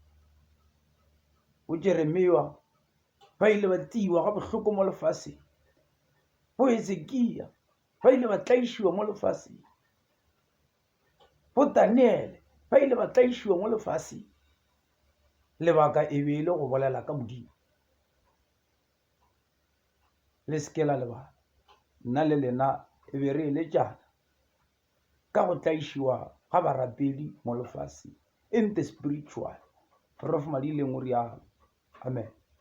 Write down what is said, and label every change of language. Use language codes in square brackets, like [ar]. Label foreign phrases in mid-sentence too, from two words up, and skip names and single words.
[nso] Bo Jeremia ba ile ba tiwa ga bohloko mo lefaseng, bo Hezekia ba ile ba tlaišiwa mo lefaseng, bo Daniele ba ile ba tlaišiwa mo lefaseng. Lebaka e be e le go bolela ka Modimo. Le se ke la lebala, nna le lena e be re eletšana ka go tlaišiwa ga barapedi mo lefaseng, [en] in the spiritual. [nso] Prof Madileng o rialo. Amen.